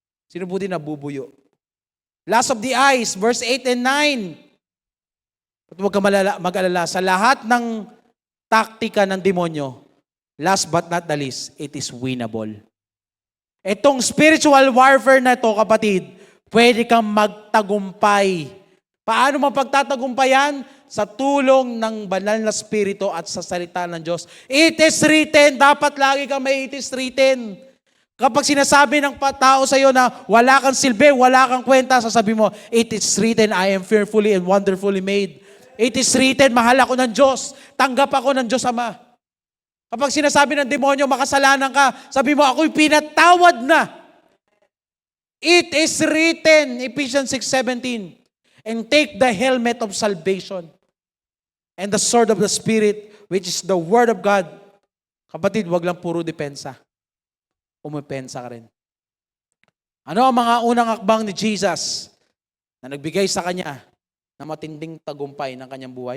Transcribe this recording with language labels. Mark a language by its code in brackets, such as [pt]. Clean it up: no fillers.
[tl] Sino po din nabubuyo? [en] Last of the eyes, verse 8 and 9. [tl] At huwag ka mag-alala, sa lahat ng taktika ng demonyo, [en] last but not the least, it is winnable. [tl] Itong spiritual warfare na ito, kapatid, pwede kang magtagumpay. Paano mapagtatagumpayan? Sa tulong ng banal na spirito at sa salita ng Diyos. [en] It is written. [tl] Dapat lagi kang may [en] it is written. [tl] Kapag sinasabi ng tao sa iyo na wala kang silbi, wala kang kwenta, sasabi mo, [en] it is written, I am fearfully and wonderfully made. It is written, [tl] mahal ako ng Diyos. Tanggap ako ng Diyos Ama. Kapag sinasabi ng demonyo, makasalanan ka, sabi mo, ako'y pinatawad na. [en] It is written, Ephesians 6:17, and take the helmet of salvation and the sword of the Spirit, which is the Word of God. [tl] Kapatid, wag lang puro depensa. Umipensa ka rin. Ano ang mga unang akbang ni Jesus na nagbigay sa Kanya na matinding tagumpay ng Kanyang buhay?